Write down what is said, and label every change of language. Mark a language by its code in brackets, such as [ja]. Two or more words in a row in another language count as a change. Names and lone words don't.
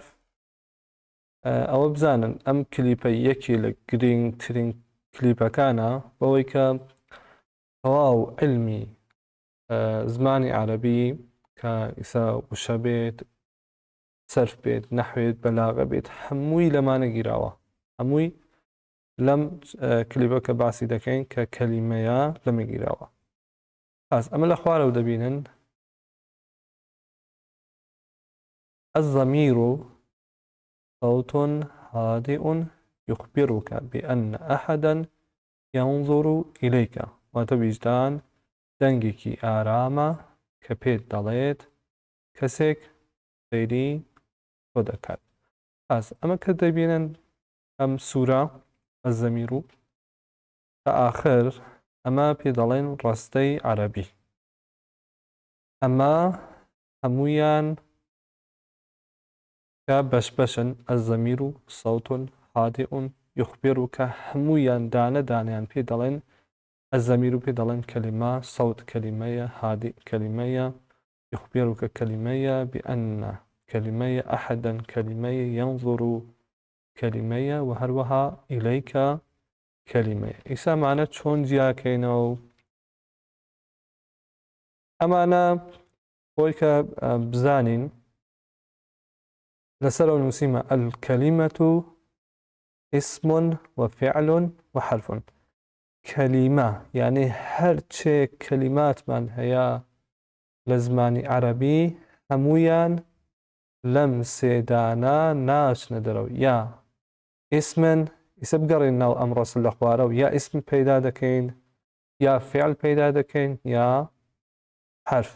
[ckb] ئەوە بزانن ئەم کلیپە یەکی لە گرنگترین کلیپەکانە بەوەی کە تەواو علمی زمانی عەرەبی کە ئیسا وشە بێت، سەرف بێت، نەحوێت، بەلاغە بێت، هەمووی لەمانە گیراوە. هەمووی لەم کلیپە کە باسی دەکەین کە کەلیمەیە لەمە گیراوە. ئەمە لە خوارەوە دەبینن [ar] الضمير صوت هادئ يخبرك بأن أحدا ينظر إليك. [ckb] واتە ویجدان دەنگێکی ئارامە کە پێت دەڵێت کەسێک سەیری تۆ دەکات. ئەمە کە دەبینن ئەم سوورە الضمير تا آخر ئەمە پێ دەڵێن ڕستەی عەرەبی. ئەمە هەموویان کە بەشبەشن [ar] الضمير صوت هادئ يخبرك، [ckb] هەموویان دانە دانیان پێ دەڵێن الضمير پێ دەڵێن کەلیمە، صوت کەلیمەیە، هادئ کەلیمەیە، يخبرك کەلیمەیە، بأن کەلیمەیە، أحدا کەلیمەیە، ينظر کەلیمەیە و هەروەها إليك کەلیمەیە. ئیسا مانە چۆن جیاکەینەوە و ئەمانە بۆی کە بزانین لەسەرەوە نووسیمە [ar] الکەلیمەة اسم وفعل وحرف. [ckb] کەلیمە یعنی هەرچێ کەلیماتمان هەیە لە زمانی عەرەبی هەموویان لەم سێدانە ناچنە دەرەوە. یا ئیسمن، ئیسە بگەڕین ناو ئەم ڕەسل لە خوارە و یا ئیسم پەیدا دەکەین، یا فعل پەیدا دەکەین، یا حرف.